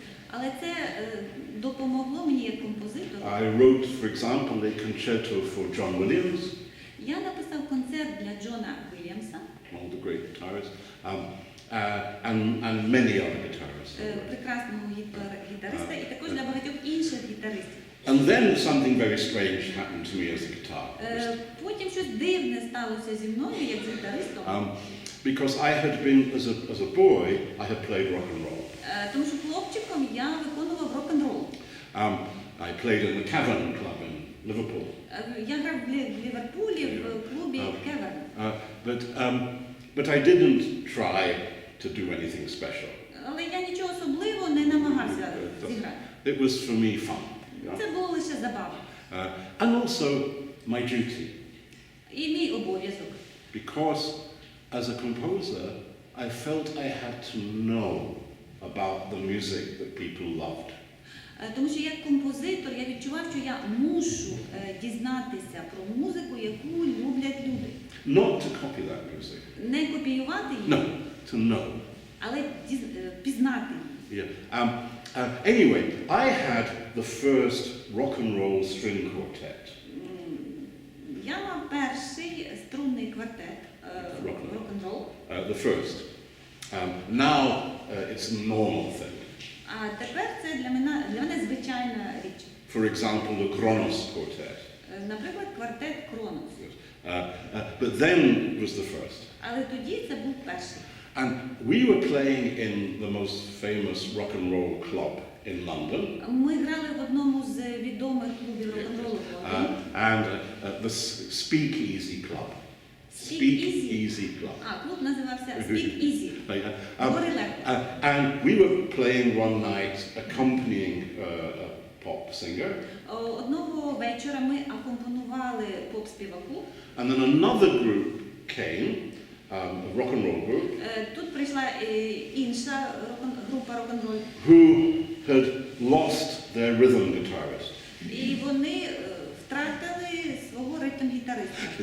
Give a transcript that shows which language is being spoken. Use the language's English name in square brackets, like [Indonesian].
[Ukrainian] Але це допомогло мені як композитору. [English] I wrote, for example, a concerto for John Williams, [Ukrainian] Я написав концерт для Джона Вільямса, [English] one of the great guitarists, and many other guitarists. [Ukrainian] прекрасного гітариста, і також для багатьох інших гітаристів. [English] And then something very strange happened to me as a guitarist. [Ukrainian] Потім щось дивне сталося зі мною, як з гітаристом. [English] Because I had been, as a boy, I had played rock and roll. [Ukrainian] Тому що хлопчиком я виконував рок-н-рол. [English] I played in the Cavern Club in Liverpool. [Ukrainian] Я грав в Ліверпулі, в клубі Cavern. [English] But I didn't try to do anything special. [Ukrainian] Але я нічого особливого не намагався зіграти. [English] It was for me fun. [Ukrainian] Це було лише забава. [English] And also my duty. [Ukrainian] І мій обов'язок. [English] Because as a composer, I felt I had to know about the music that people loved. [Ukrainian] Тому що як композитор я відчував, що я мушу дізнатися про музику, яку люблять люди. [English] Not to copy that music. [Ukrainian] Не копіювати її, [English] No, to know. [Ukrainian] але пізнати її. [English] Yeah. Anyway, I had the first rock and roll string quartet. [Ukrainian] Я мав перший струнний квартет рок-н-рол. [English] The first. Now it's a normal thing. [Ukrainian] А тепер це для мене звичайна річ. [English] For example, the Kronos quartet. [Ukrainian] Наприклад, квартет Кронос. [English] But then it was the first. [Ukrainian] Але тоді це був перший. [English] And we were playing in the most famous rock and roll club in London. [Ukrainian] Ми грали в одному з відомих клубів рок-н-ролу в Лондоні. [English] And the Speakeasy Club. Speakeasy Club. [Ukrainian] Клуб називався Speakeasy. Говори легко. [English] And we were playing one night accompanying a pop singer. [Ukrainian] Одного вечора ми акомпонували поп-співаку. [English] And then another group came, a rock and roll group. [Ukrainian] Тут прийшла інша група рок-н-ролл. [English] Who had lost their rhythm guitarist. [Ukrainian] І вони втратили свого ритм-гітариста.